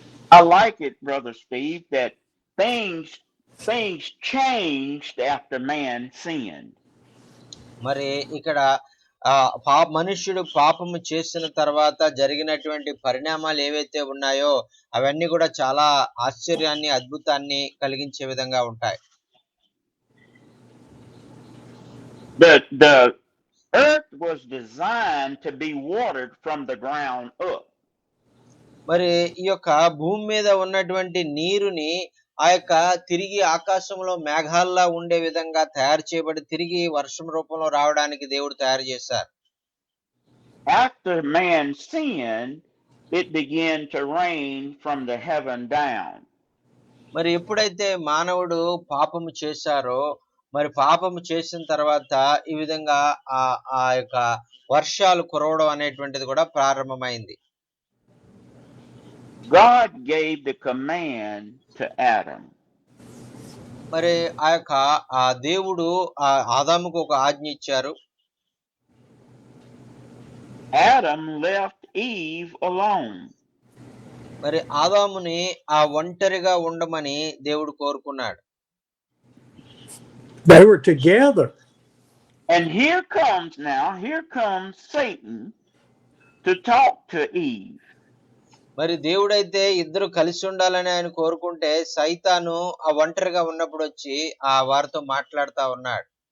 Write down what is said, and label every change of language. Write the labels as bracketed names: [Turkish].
[English] I like it, Brother Steve, that things changed after man sinned. [Telugu] మరి ఇక్కడ మనుష్యుడు పాపము చేసిన తర్వాత జరిగినటువంటి పరిణామాలు ఏవైతే ఉన్నాయో అవన్నీ కూడా చాలా ఆశ్చర్యాన్ని, అద్భుతాన్ని కలిగించే విధంగా ఉంటాయి. [English] The earth was designed to be watered from the ground up. [Telugu] మరి ఈ యొక్క భూమి మీద ఉన్నటువంటి నీరుని ఆ యొక్క తిరిగి ఆకాశంలో మేఘాల్లా ఉండే విధంగా తయారు చేయబడి తిరిగి వర్షం రూపంలో రావడానికి దేవుడు తయారు చేశారు. [English] After man sinned, it began to rain from the heaven down. [Telugu] మరి ఎప్పుడైతే మానవుడు పాపము చేశారో మరి పాపము చేసిన తర్వాత ఈ విధంగా ఆ యొక్క వర్షాలు కురవడం అనేటువంటిది కూడా ప్రారంభమైంది. [English] God gave the command to Adam. [Telugu] మరి ఆ యొక్క దేవుడు ఆదాముకు ఒక ఆజ్ఞ ఇచ్చారు. [English] Adam left Eve alone. [Telugu] మరి ఆదాముని ఒంటరిగా ఉండమని దేవుడు కోరుకున్నాడు. [English] They were together. And here comes Satan to talk to Eve. [Telugu] మరి దేవుడైతే ఇద్దరు కలిసి ఉండాలని ఆయన కోరుకుంటే సైతాను ఆ ఒంటరిగా ఉన్నప్పుడు వచ్చి వారితో మాట్లాడుతా ఉన్నాడు.